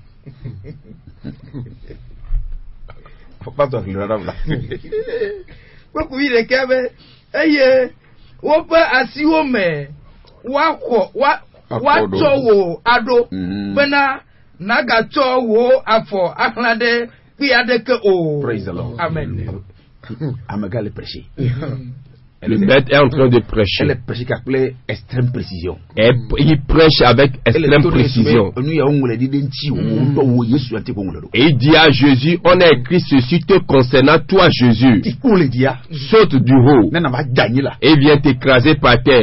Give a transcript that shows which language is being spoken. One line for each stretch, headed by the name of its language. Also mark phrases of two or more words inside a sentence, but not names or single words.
Ewe: kpekuvi ɖeke be eye woƒe asiwo me woatsɔ wò aɖo bena nagatsɔ wò afɔ axlã ɖe kpi aɖeke o.
English: Praise the Lord. Amen.
Ewe: Amega le prêcher.
French: Le maître est en train de prêcher. Elle prêche avec extrême précision. Il prêche avec extrême précision. Et il dit à Jésus, on a écrit ceci te concernant toi Jésus. Saute du haut et viens t'écraser par terre.